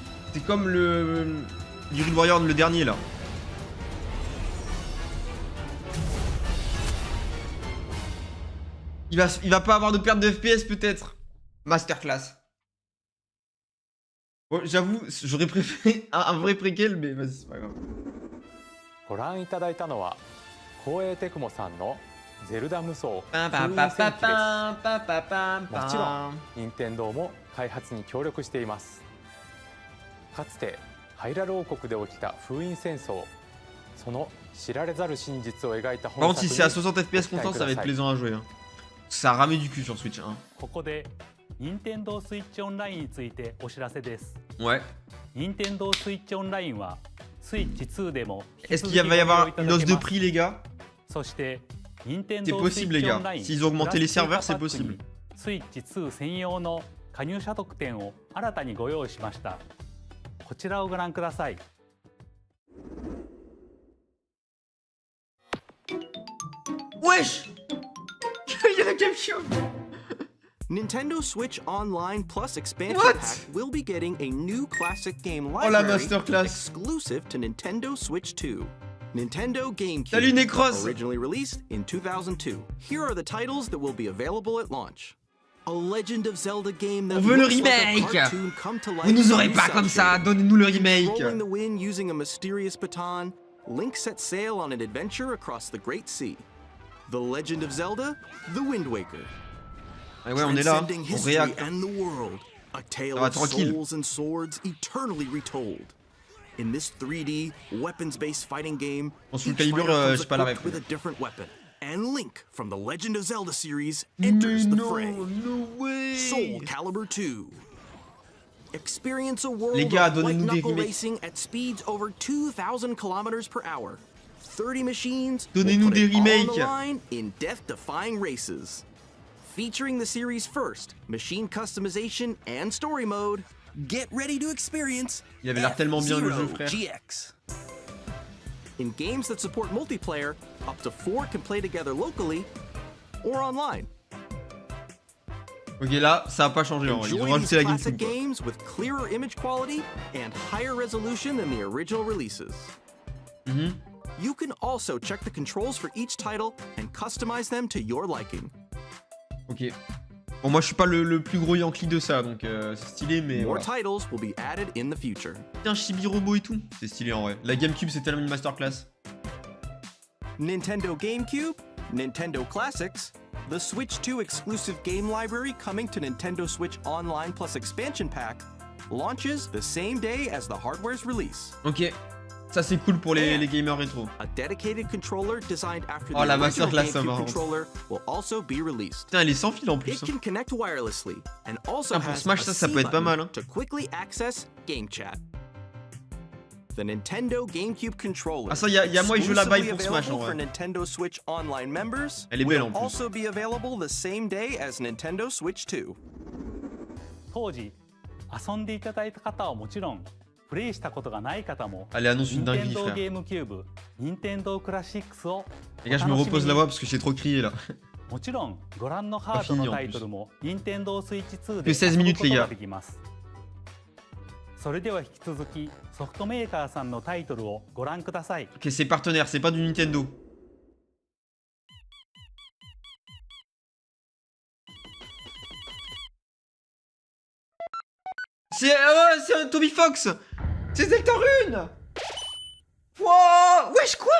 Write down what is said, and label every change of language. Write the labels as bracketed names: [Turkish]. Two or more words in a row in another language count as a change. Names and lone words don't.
[French] C'est comme le Hyrule Warrior, le dernier là. Il va pas avoir de perte de FPS peut-être. Masterclass. Bon, j'avoue, j'aurais préféré un vrai préquel, mais vas-y, c'est pas grave. [Japanese] ご覧いただいたのは光栄テクモさんのゼルダ無双封印戦記です。もちろん任天堂も開発に協力しています。かつてハイラル王国で起きた封印戦争、その知られざる真実を描いた [French] Par [Japanese] 本 [French] contre, [Japanese] 作 [French] si [Japanese] に [French] c'est à 60 FPS [Japanese] ご期待 [French] constant, [Japanese] く [French] ça va [Japanese] だ [French] être [Japanese] さい。 [French] plaisant à jouer. Hein. Ça a ramé du cul sur Switch. Hein. [Japanese] ここで任天堂スイッチオンラインについてお知らせです。 [French] Ouais. [Japanese] 任天堂スイッチオンラインはスイッチ2でも [French] Est-ce qu'il va y avoir une hausse de prix, les gars? [Japanese] そして任天 [French] C'est [Japanese] 堂スイ [French] possible, [Japanese] ッ [French] les [Japanese] チオン [French] gars. [Japanese] ライン [French] S'ils ont augmenté les serveurs, c'est possible. [Japanese] スイッチ2専用の加入者特典を新たにご用意しました。こちらをご覧ください。 [French] Wesh! Il y a la GameCube! [English] Nintendo Switch Online Plus Expansion What? Pack will be getting a new classic game [French] Oh, la [English] library [French] masterclass. [English] exclusive to Nintendo Switch 2. Nintendo GameCube, [French] Salut, Necros. [English] originally released in 2002. Here are the titles that will be available at launch. A Legend of Zelda game that [French] On veut le [English] looks like a [French] remake. [English] cartoon come to life [French] Vous nous aurez [English] in [French] pas [English] cel [French] comme ça, [English] shading. [French] donnez-nous le remake. [English] Controlling the wind using a mysterious baton, Link sets sail on an adventure across the Great Sea. The Legend of Zelda, The Wind Waker. [French] Ah ouais, on est là, [English] Transcending [French] on [English] history [French] réacte. [English] and the world, a tale [French] Ça va, [English] of [French] tranquille. [English] souls and swords eternally retold. In this 3D, weapons-based fighting game, [French] Bon, Soul [English] each [French] Calibur, [English] fighter comes [French] j'ai pas la [English] equipped [French] ref. [English] with a different weapon. And Link from the Legend of Zelda series enters the fray. No way. Soul Calibur 2. Experience a world [French] Les gars, [English] of [French] donnez-nous des [English] white-knuckle [French] remakes. [English] racing at speeds over 2,000 kilometers per hour. 30 machines [French] Donnez-nous [English] will put [French] des [English] it all on the [French] remakes. [English] line in death-defying races. Featuring the series' first machine customization and story mode, get ready to experience [French] Il avait l'air tellement bien le jeu, [English] F-Zero [French] frère. [English] GX. In games that support multiplayer, up to 4 can play together locally or online. [French] Ok, là, ça a pas changé en vrai. Ils ont [English] Enjoy these [French] rajouté la [English] classic [French] GameCube. quoi. [English] games with clearer image quality and higher resolution than the original releases. Mhm. You can also check the controls for each title and customize them to your liking. [French] Ok. Bon, moi je suis pas le plus gros Yankee de ça, donc c'est stylé, mais [English] More [French] voilà. [English] titles will be added in the future. [French] Tiens, Chibi Robo et tout. C'est stylé en vrai. La GameCube, c'est tellement une masterclass. [English] Nintendo GameCube, Nintendo Classics, the Switch 2 exclusive game library coming to Nintendo Switch Online Plus Expansion Pack launches the same day as the hardware's release. [French] Ok. Ça, c'est cool pour les gamers rétro. [English] A dedicated controller designed after [French] Oh, [English] the [French] la [English] original [French] masterclass, ça [English] GameCube [French] va. [English] controller will also be released. [French] Putain, elle est sans fil en plus. [English] It [French] hein. [English] can connect wirelessly and also [French] Putain, pour [English] has [French] Smash, [English] a [French] ça [English] C [French] peut être pas [English] button [French] mal. Hein. [English] to quickly access Game Chat. The Nintendo GameCube controller. [French] Ah, ça, y a moi, il joue la baille pour [English] exclusively [French] Smash en [English] available for [French] vrai. [English] Nintendo Switch Online members. [French] Elle est belle en [English] will [French] plus. [English] also be available the same day as Nintendo Switch 2. [Japanese] 当時遊んでいただいた方はもちろんプレイしたことがない方も [French] Allez, annonce une dinguerie, [Japanese] Nintendo [French] frère. [Japanese] GameCube、Nintendo Classics を [French] Les gars, je me repose la voix parce que j'ai trop crié là. [Japanese] もちろんご覧のハードのタイトルも Nintendo Switch 2で [French] Que 16 [Japanese] 遊ぶ [French] minutes, [Japanese] こと [French] les [Japanese] が [French] gars. [Japanese] できます。それでは引き続きソフトメーカーさんのタイトルをご覧ください。 [French] Ok, c'est partenaire, c'est pas du Nintendo. C'est un Toby Fox. C'est Deltarune. Wow, wesh quoi?